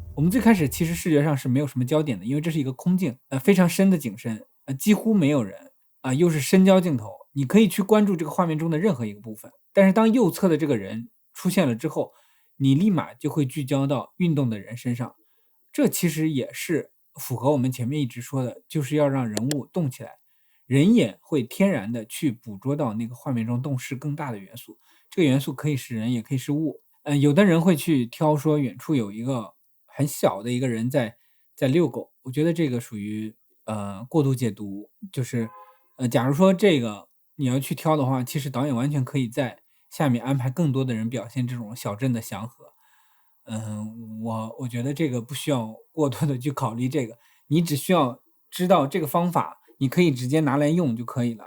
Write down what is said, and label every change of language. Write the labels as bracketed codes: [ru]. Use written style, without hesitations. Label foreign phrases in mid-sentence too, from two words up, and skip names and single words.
[zh] 我們最開始其實視覺上是沒有什麼焦點的，因為這是一個空鏡，非常深的景深，幾乎沒有人，又是深焦鏡頭，你可以去關注這個畫面中的任何一個部分。但是當右側的這個人出現了之後，你立馬就會聚焦到運動的人身上。這其實也是符合我們前面一直說的，就是要讓人物動起来，人眼會天然的去捕捉到那個畫面中动勢更大的元素。這個元素可以是人，也可以是物。有的人会去挑說遠處有一個很小的一個人在遛狗，我覺得這個屬於過度解讀。就是假如說這個你要去挑的話，其實導演完全可以在下面安排更多的人表現這種小鎮的祥和。我覺得這個不需要過多的去考慮這個，你只需要知道這個方法，你可以直接拿來用就可以了。